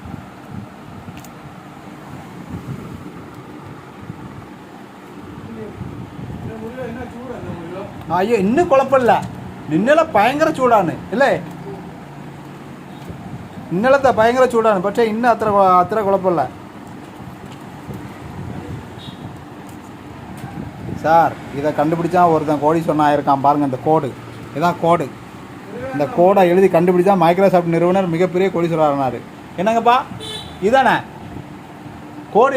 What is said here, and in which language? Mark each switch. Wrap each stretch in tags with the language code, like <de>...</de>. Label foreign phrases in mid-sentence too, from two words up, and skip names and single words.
<ml>അയ്യോ ഇന്ന് കുഴപ്പമില്ല, ഇന്നലെ ഭയങ്കര ചൂടാണ് അല്ലേ? ഇന്നലത്തെ ഭയങ്കര ചൂടാണ്, പക്ഷേ ഇന്ന് അത്ര കുഴപ്പമില്ല சார்.</ml> <ta>இதை கண்டுபிடிச்சா ஒருத்தன் கோடீஸ்வரன் ஆயிருக்கான் பாருங்க. இந்த கோடு இதான் கோடு. இந்த கோடை எழுதி கண்டுபிடிச்சா மைக்ரோசாஃப்ட் நிறுவனர் மிகப்பெரிய கோடீஸ்வரர் ஆனார். என்னங்கப்பா இதானே கோடு?</ta>